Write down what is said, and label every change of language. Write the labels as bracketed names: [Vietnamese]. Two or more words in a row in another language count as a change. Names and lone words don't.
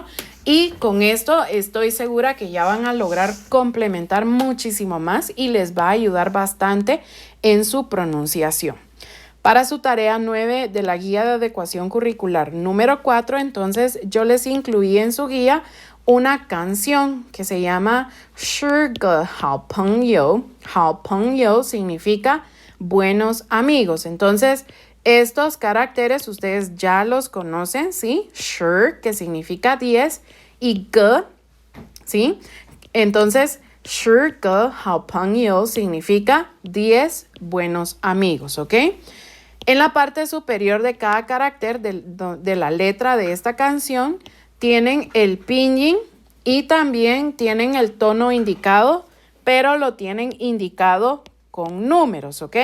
[Spanish] Y con esto estoy segura que ya van a lograr complementar muchísimo más y les va a ayudar bastante en su pronunciación. Para su tarea 9 de la guía de adecuación curricular número 4, entonces yo les incluí en su guía una canción que se llama 是个好朋友. [Chinese] 好朋友 [Spanish] significa buenos amigos. Entonces, estos caracteres ustedes ya los conocen, ¿sí? 是, que significa 10, y 个, ¿sí? Entonces, [Chinese] 是个好朋友 [Spanish] significa 10 buenos amigos, ¿ok? En la parte superior de cada carácter de la letra de esta canción tienen el pinyin y también tienen el tono indicado, pero lo tienen indicado con números, ¿ok?